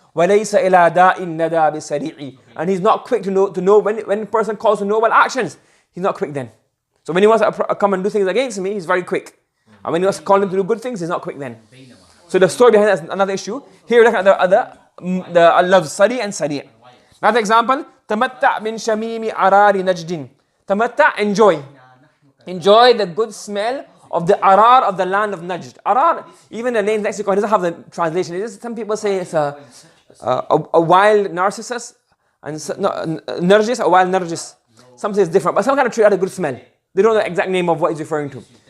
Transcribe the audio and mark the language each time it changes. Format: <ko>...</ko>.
<ar>وَلَيْسَ إِلَى دَاءٍ نَدَى بِسَرِيعِ.</ar> <en>And he's not quick to know when a person calls to noble actions, he's not quick then. So when he wants to come and do things against me, he's very quick. And when he wants to call him to do good things, he's not quick then. So the story behind that is another issue. Here we look at the love sari and sari'. Another example,</en> <ar>تَمَتَّعْ مِنْ شَمِيمِ عَرَارِ نَجْدٍ.</ar> <en>Tamatta, enjoy. Enjoy the good smell of the arar of the land of Najd. Arar, even the name lexicon doesn't have the translation. It is, some people say it's a wild narcissus, and nargis, a wild nargis. Some say it's different, but some kind of tree had a good smell. They don't know the exact name of what he's referring to.</en>